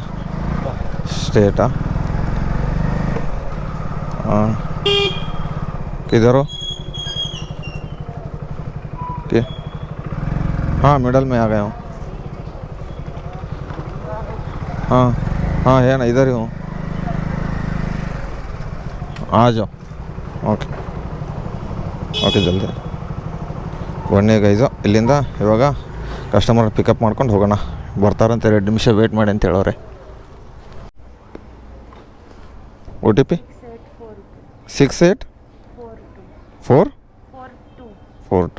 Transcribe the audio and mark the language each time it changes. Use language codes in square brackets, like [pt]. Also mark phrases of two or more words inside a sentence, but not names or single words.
[hi] स्टेट हाँ, किधर हो? हाँ मिडल में आ गया हूँ। हाँ है ना, इधर ही हूँ, आ जाओ। [kn] ಓಕೆ ಜಲ್ದಿ ಬನ್ನಿ ಗೈಸು. ಇಲ್ಲಿಂದ ಇವಾಗ ಕಸ್ಟಮರ್ ಪಿಕಪ್ ಮಾಡ್ಕೊಂಡು ಹೋಗೋಣ. ಬರ್ತಾರಂತೆ, 2 ನಿಮಿಷ ವೇಟ್ ಮಾಡಿ ಅಂತ ಹೇಳೋರೆ. OTP 6842.